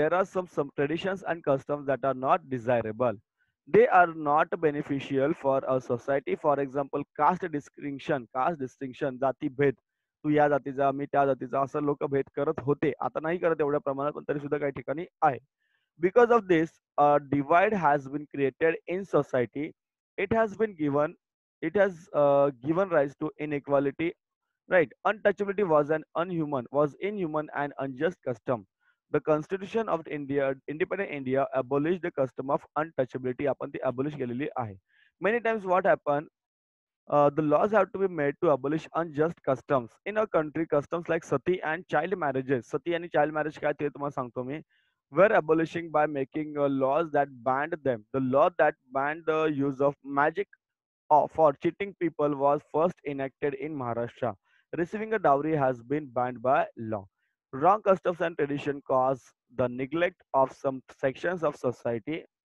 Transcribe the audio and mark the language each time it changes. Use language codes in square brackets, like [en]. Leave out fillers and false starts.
[en] There are some traditions and customs that are not desirable. They are not beneficial for a society. For example, caste distinction, जाती भेद. [mr] तू या जातीचा, मी त्या जातीचा असं लोक भेद करत होते. आता नाही करत एवढ्या प्रमाणात, पण तरी सुद्धा काही ठिकाणी आहे. [en] Because of this, a divide has been created in society. It has been given, it has given rise to inequality. Right. Untouchability was inhuman and unjust custom. The Constitution of India, independent India, abolished the custom of untouchability. [mr] आपण ती abolish केलेली आहे. [en] Many times what happened, the laws have to be made to abolish unjust customs. In our country, customs like sati and child marriages. Sati and child marriage [mr] काय ते तुम्हाला सांगतो मी. [en] Were abolishing by making laws that banned them. The law that banned the use of magic for cheating people was first enacted in Maharashtra. Receiving a dowry has been banned by law. Wrong customs and tradition cause the neglect of some sections of society.